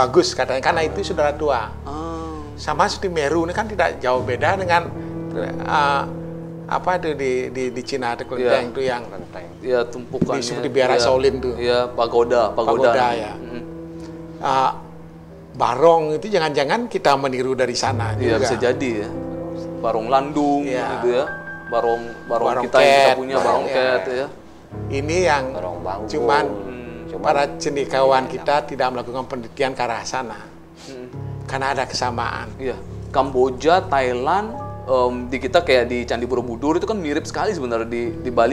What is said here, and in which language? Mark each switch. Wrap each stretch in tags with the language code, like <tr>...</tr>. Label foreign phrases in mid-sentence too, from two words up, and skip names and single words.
<id>Bagus katanya, karena itu saudara tua. Sama seperti Meru ini kan tidak jauh beda dengan apa itu di Cina, ada kelenteng itu yang tumpukannya. Seperti biara Shaolin tuh. Iya, pagoda ya. Barong itu jangan-jangan kita meniru dari sana. Iya, bisa jadi ya. barong landung Iya. gitu ya. Barong Barong kita yang kita cat. punya, barong Iya. cat ya. Ini yang Barong bangku. cuman Cuman para cendekiawan kita tidak melakukan penelitian ke arah sana. Karena ada kesamaan. Iya. Kamboja, Thailand, di kita kayak di Candi Borobudur itu kan mirip sekali sebenarnya di Bali.</id>